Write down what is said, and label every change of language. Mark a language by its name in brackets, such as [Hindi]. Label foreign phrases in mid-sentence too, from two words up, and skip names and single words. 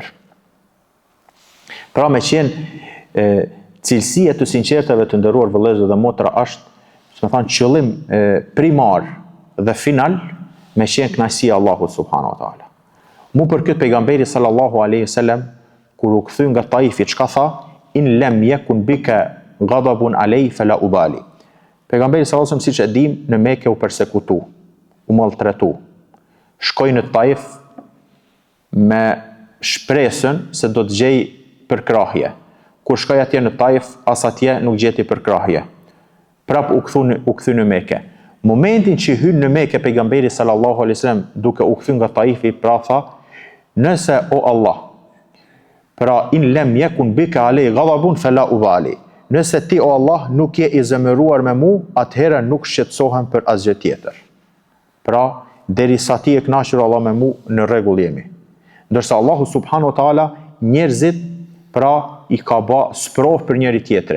[Albanian] Pra me qenë cilësia të sinqertave të nderuar vëllezër dhe motra është, që me thanë, qëllim primar dhe final, me qenë kënaqësia e Allahut [Arabic] سبحانه وتعالى. [Albanian] Mu për këtë pejgamberi [Arabic] صلى الله عليه وسلم, [Albanian] kur u kthy nga Taifi, çka tha? [Arabic] إن لم يكن بك غضب علي فلا أبالي. [Albanian] Pejgamberi [Arabic] صلى الله عليه وسلم, [Albanian] siç e dim, në Mekë u persekutu, u maltretu. Shkoi në Taif me shpresën se do të gjej përkrahje. kur shkoi atje në Taif, as atje nuk gjeti përkrahje. Prap u kthy në Mekë. Momentin që hyn në Mekë pejgamberi [Arabic] صلى الله عليه وسلم [Albanian] duke u kthy nga Taifi, pra tha, nëse o Allah, pra [Arabic] إن لم يكن بك علي غضب فلا أبالي. [Albanian] Nëse ti o Allah nuk je i zemëruar me mu, atëherë nuk shqetësohem për asgjë tjetër. Pra, derisa ti e kënaqur Allah me mu, në rregull jemi. Ndërsa Allahu [Arabic] سبحانه وتعالى [Albanian] njerëzit pra i ka bë sprov për njëri tjetrin.